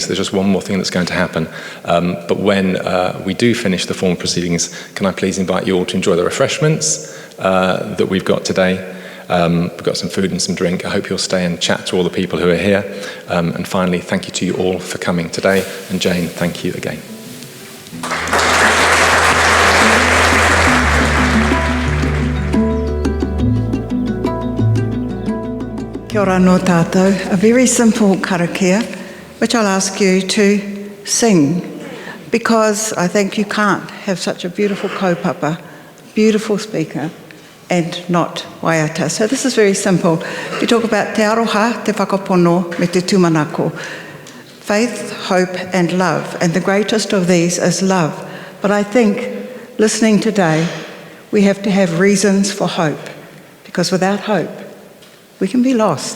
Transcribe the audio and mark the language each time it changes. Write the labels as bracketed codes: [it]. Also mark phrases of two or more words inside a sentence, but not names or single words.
[en] There's just one more thing that's going to happen. But when we do finish the formal proceedings, can I please invite you all to enjoy the refreshments that we've got today. We've got some food and some drink. I hope you'll stay and chat to all the people who are here. And finally, thank you to you all for coming today. And Jane, thank you again. [mi] Kia ora no tātou. [en] A very simple karakia, which I'll ask you to sing, because I think you can't have such a beautiful kaupapa, beautiful speaker, and not waiata. So this is very simple. We talk about [mi] te aroha, te whakapono, me te tūmanako. [en] Faith, hope, and love. And the greatest of these is love. But I think, listening today, we have to have reasons for hope, because without hope, we can be lost.